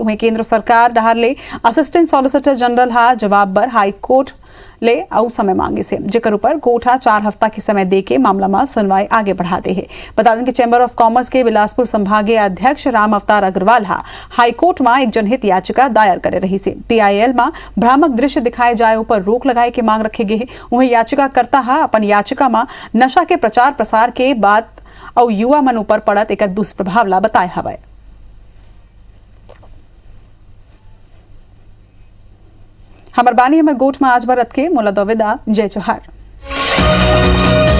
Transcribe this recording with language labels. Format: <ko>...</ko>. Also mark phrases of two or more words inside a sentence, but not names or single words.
<hne>वहीं केंद्र सरकार डहार ले</hne> <en>Assistant Solicitor General</en> <hne>हा जवाब बर हाईकोर्ट ले आउ समय मांगे से, जेकर ऊपर कोर्ट 4 हफ्ता के समय दे के मामला में सुनवाई आगे बढ़ाते हैं। बता दें कि</hne> <en>Chamber of Commerce</en> <hne>के बिलासपुर संभागीय अध्यक्ष राम अवतार अग्रवाल हाईकोर्ट में एक जनहित याचिका दायर करे रही से। PIL में भ्रामक दृश्य दिखाए जाए ऊपर रोक लगाए के मांग रखे गए। वहीं याचिकाकर्ता अपन याचिका में नशा के प्रचार प्रसार के बाद और युवा मन ऊपर पड़त एक दुष्प्रभाव ला बताए हवाए। हमर बानी हमर गोठ में आज भरत के मोला दविदा जय जोहार।</hne>